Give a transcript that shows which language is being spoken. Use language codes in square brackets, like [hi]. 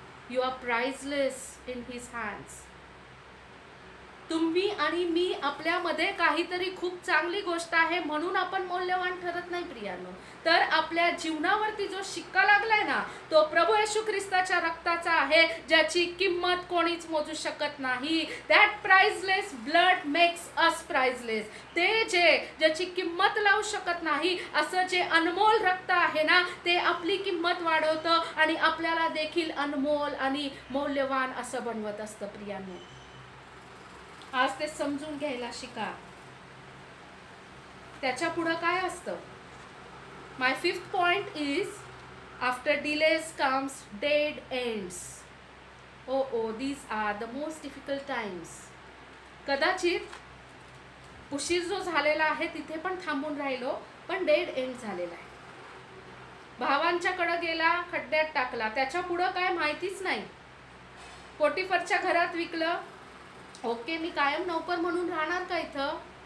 [en] You are priceless in his hands. [mr] तुम्ही आणि मी, आपल्यामध्ये काहीतरी खूप चांगली गोष्ट आहे म्हणून आपण मौल्यवान ठरत नाही प्रियांनो. तर आपल्या जीवनावरती जो शिक्का लागलाय ना, तो प्रभू येशू ख्रिस्ताच्या रक्ताचा आहे, ज्याची किंमत कोणीच मोजू शकत नाही. [en] That priceless blood makes us priceless. [mr] ते ज्याची किंमत लावू शकत नाही असं जे अनमोल रक्त आहे ना, ते आपली किंमत वाढवतं आणि आपल्याला देखील अनमोल आणि मौल्यवान असं बनवत असतं प्रियांनो. आज ते समजून घ्यायला शिका. त्याच्या पुढे काय असतं? [en] My fifth point is after delays comes dead ends. Oh these are the most difficult times. [mr] कदाचित उशीर जो झालेला आहे तिथे पण थांबून राहिलो, पण डेड एंड झालेला आहे. भावांच्याकडे गेला, खड्ड्यात टाकला, त्याच्या पुढं काय माहितीच नाही. पोटिफरच्या घरात विकलं, ओके मी कायम नौकर म्हणून राहणार का इथं?